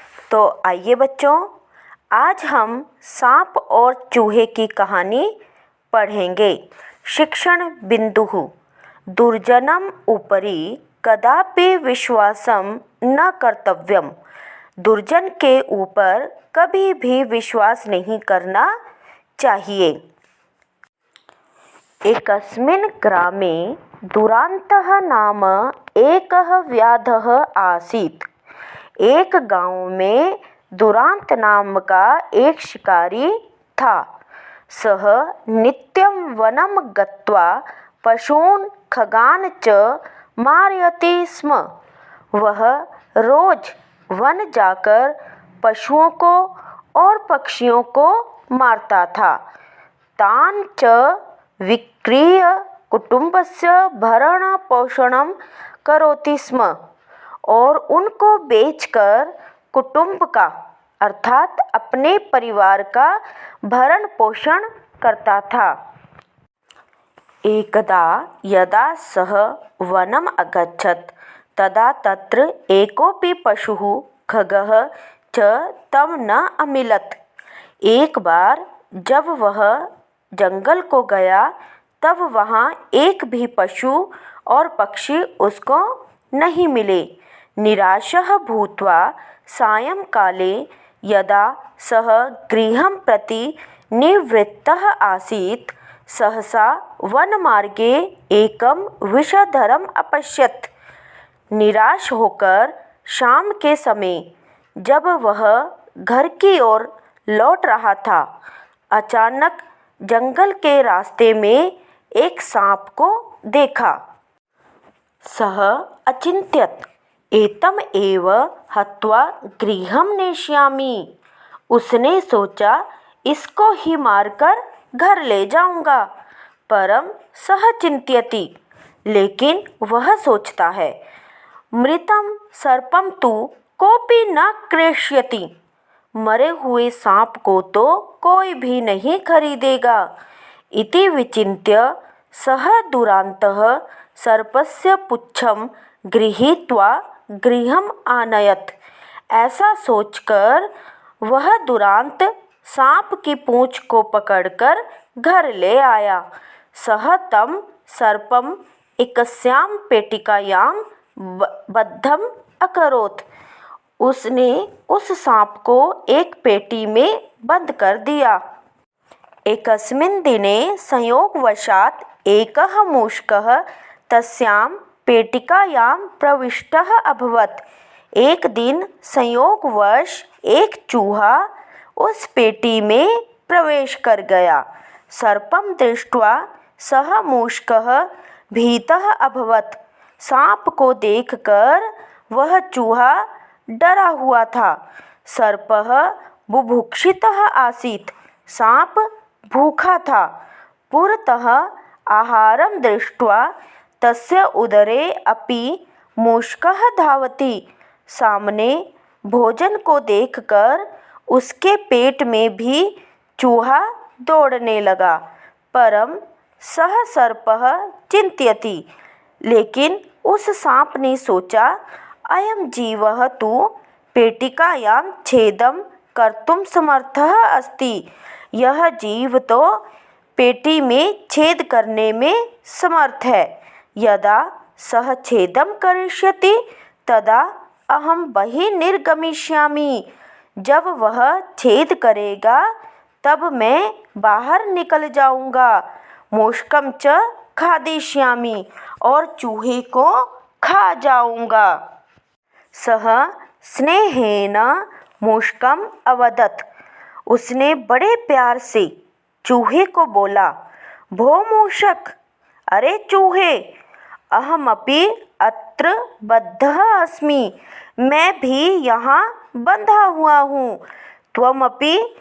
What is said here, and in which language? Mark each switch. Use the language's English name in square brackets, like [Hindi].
[Hindi] तो आइए बच्चों, आज हम सांप और चूहे की कहानी पढ़ेंगे। [Sanskrit] शिक्षण बिंदुः दुर्जनम उपरि कदापि विश्वासम न कर्तव्यम। [Hindi] दुर्जन के ऊपर कभी भी विश्वास नहीं करना चाहिए। [Sanskrit] एकस्मिन् ग्रामे दुरान्तः नाम एकः व्याधः आसीत्। [Hindi] एक गांव में दुरांत नाम का एक शिकारी था। [Sanskrit] सः नित्यं वनं गत्वा पशून् खगान् च मारयति स्म। [Hindi] वह रोज वन जाकर पशुओं को और पक्षियों को मारता था। [Sanskrit] तान् च विक्रीय कुटुंबस्य भरण पोषणं करोति स्म। [Hindi] और उनको बेचकर कुटुंब का अर्थात अपने परिवार का भरण पोषण करता था। [Sanskrit] एकदा यदा सः वनम् अगच्छत् तदा तत्र एकोऽपि पशुः खगः च तं न अमिलत्। [Hindi] एक बार जब वह जंगल को गया तब वहाँ एक भी पशु और पक्षी उसको नहीं मिले। [Sanskrit] निराशः भूत्वा सायंकाले यदा सः गृहं प्रति निवृत्तः आसीत् सहसा वनमार्गे एकं विषधरम् अपश्यत्। [Hindi] निराश होकर शाम के समय जब वह घर की ओर लौट रहा था, अचानक जंगल के रास्ते में एक सांप को देखा। [Sanskrit] सः अचिन्त्यत् एतम् एव हत्वा गृहं नेष्यामि। [Hindi] उसने सोचा इसको ही मारकर घर ले जाऊंगा। [Sanskrit] परं सः चिंत्यति, [Hindi] लेकिन वह सोचता है [Sanskrit] मृतं सर्पं तु कोऽपि न क्रेष्यति। [Hindi] मरे हुए सांप को तो कोई भी नहीं खरीदेगा। [Sanskrit] इति विचिन्त्य सः दुरान्तः सर्पस्य पुच्छं गृहीत्वा गृहम् आनयत्। [Hindi] ऐसा सोचकर वह दुरांत सांप की पूंछ को पकड़कर घर ले आया। [Sanskrit] सः तं सर्पम् एकस्यां पेटिकायां बद्धम् अकरोत्। [Hindi] उसने उस सांप को एक पेटी में बंद कर दिया। [Sanskrit] एकस्मिन् दिने संयोगवशात् एकः मूषकः तस्यां पेटिकायां प्रविष्टः अभवत्। [Hindi] एक दिन संयोगवश एक चूहा उस पेटी में प्रवेश कर गया। [Sanskrit] सर्पं दृष्ट्वा सः मूषकः भीतः अभवत्। [Hindi] सांप को देखकर वह चूहा डरा हुआ था। [Sanskrit] सर्पः बुभुक्षितः आसीत्। [Hindi] सांप भूखा था। [Sanskrit] पुरतः आहारं दृष्ट्वा तस्य उदरे अपि मूषकः धावति। [Hindi] सामने भोजन को देखकर उसके पेट में भी चूहा दौड़ने लगा। [Sanskrit] परं सः सर्पः चिंत्यति, [Hindi] लेकिन उस सांप ने सोचा [Sanskrit] अयं जीवः तु पेटिकायां छेदं कर्तुं समर्थः अस्ति। [Hindi] यह जीव तो पेटी में छेद करने में समर्थ है। [Sanskrit] यदा सः छेदं करिष्यति तदा अहं बहिः निर्गमिष्यामि। [Hindi] जब वह छेद करेगा तब मैं बाहर निकल जाऊंगा। [Sanskrit] मूषकं च खादिष्यामि, [Hindi] और चूहे को खा जाऊंगा। [Sanskrit] सः स्नेहेन मूषकम् अवदत्। [Hindi] उसने बड़े प्यार से चूहे को बोला, [Sanskrit] भो मूषक, [Hindi] अरे चूहे, [Sanskrit] अहमपि अत्र बद्धः अस्मि। [Hindi] मैं भी यहाँ बंधा हुआ हूँ। [Sanskrit] त्वमपि